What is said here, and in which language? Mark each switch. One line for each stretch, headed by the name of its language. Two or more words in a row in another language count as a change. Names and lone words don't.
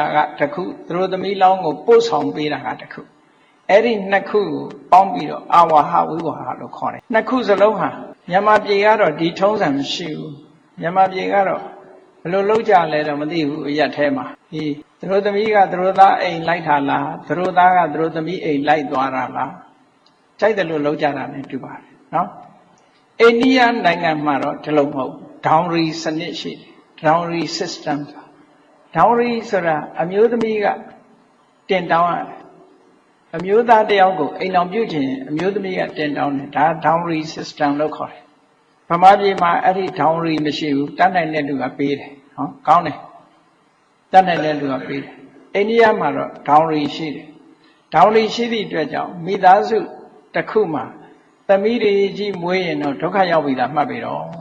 Burmese: ကတစ်ခုသူတို့သမီးလောင်းကိုပို့ဆောင်ပေးတာကတစ်ခုအဲ့ဒီနှစ်ခုကိုပေါင်းပြီးတော့အာဝါဟဝိဝါဟလို့ခေါ်တယ်နှစ်ခုစလုံးဟာမြန်မာပြည်ကတော့ဒီထုံးစံမရှိဘူးမြန်မာပြည်ကတော့ဘယ်လိုလုပ်ကြလဲတော့မသိဘူးအရက်ထဲမှာဒီသူတို့သမီးကသူတို့သားအိမ်လိုက်တာလားသူတို့သားကသူတို့သမီးအိမ်လိုက်သွားတာလားကြိုက်တယ်လို့လုပ်ကြတာနဲ့တူပါတယ်နော်အိန္ဒိယနိုင်ငံမှာတော့ဒီလိုမဟုတ် dowry စနစ်ရှိတယ်
English: dowry system
Burmese: dowry ဆိုတာအမျိုးသမီးကတင်တောင်းရတယ်အမျိုးသားတယောက်ကိုအိမ်အောင်ပြုခြင်းအမျိုးသမီးကတင်တောင်းတယ်ဒါ
English: dowry system
Burmese: လို့ခေါ်တယ်ဗမာပြည်မှာအဲ့ဒီ dowry မရှိဘူးတတ်နိုင်တဲ့လူကပေးတယ်ဟောကောင်းတယ်တတ်နိုင်တဲ့လူကပေးတယ်အိန္ဒိယမှာတော့ dowry ရှိတယ် dowry ရှိသည့်အတွက်ကြောင့်မိသားစုတစ်ခုမှာသမီးတွေကြီးမွေးရင်တော့ဒုက္ခရောက်ပြီလားမှတ်ပြီတော့